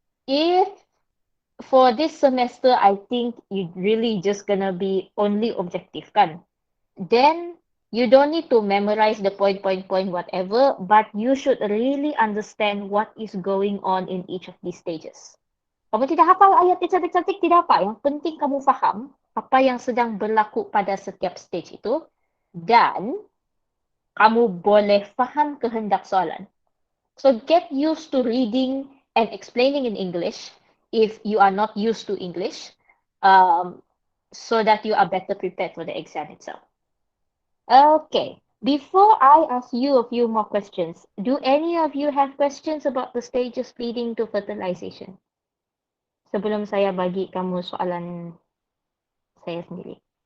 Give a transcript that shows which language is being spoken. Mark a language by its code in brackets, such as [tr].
[en] If for this semester, I think you really just gonna be only objective kan? Then you don't need to memorize the point, whatever, but you should really understand what is going on in each of these stages. [ms] Kamu tidak hafal ayat yang cantik-cantik, tidak apa. Yang penting kamu faham apa yang sedang berlaku pada setiap stage itu, dan kamu boleh faham kehendak soalan. [en] So get used to reading and explaining in English if you are not used to English, so that you are better prepared for the exam itself. Okay, before I ask you a few more questions, do any of you have questions about the stages leading to fertilization? [ms] Sebelum saya bagi kamu soalan saya sendiri.